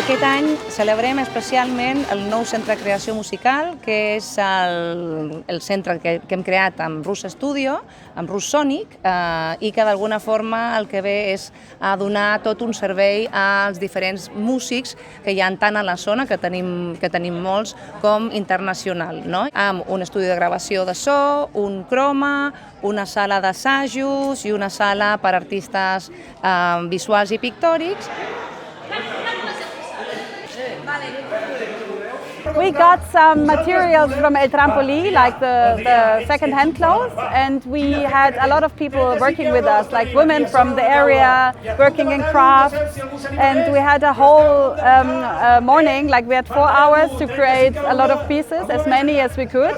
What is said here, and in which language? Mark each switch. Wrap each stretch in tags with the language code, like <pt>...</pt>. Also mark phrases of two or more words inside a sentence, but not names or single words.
<ca>any celebrem especialment el nou centre de creació musical, que és el centre que hem creat amb Rus Studio, amb Rus Sonic, i que d'alguna forma el que ve és a donar tot un servei als diferents músics que hi ha tant a la zona, que tenim molts, com internacional, no? Amb un estudi de gravació de so, un croma, una sala d'assajos i una sala per a artistes visuals i pictòrics.</ca> <en>We got some materials from El Trampolí, like the second-hand clothes, and we had a lot of people working with us, like women from the area working in crafts, and we had a whole morning, like we had 4 hours to create a lot of pieces, as many as we could.</en>